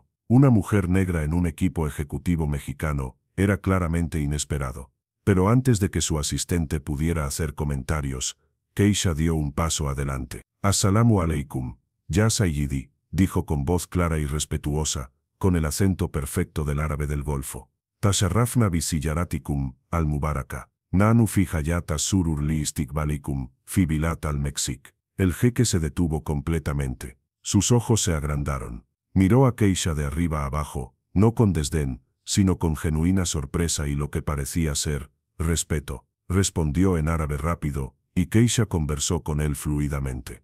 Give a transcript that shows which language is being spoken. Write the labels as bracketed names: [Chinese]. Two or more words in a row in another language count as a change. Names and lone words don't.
[Spanish] Una mujer negra en un equipo ejecutivo mexicano era claramente inesperado. Pero antes de que su asistente pudiera hacer comentarios, Keisha dio un paso adelante. [Arabic] السلام عليكم، يا سيدي, [Spanish] dijo con voz clara y respetuosa, con el acento perfecto del árabe del Golfo. [Arabic] تشرفنا بزيارتكم، المباركة. نحن في غاية سرور لاستقبالكم، في بلاد المكسيك. [Spanish] El jeque se detuvo completamente. Sus ojos se agrandaron. Miró a Keisha de arriba a abajo, no con desdén, sino con genuina sorpresa y lo que parecía ser respeto. Respondió en árabe rápido, y Keisha conversó con él fluidamente.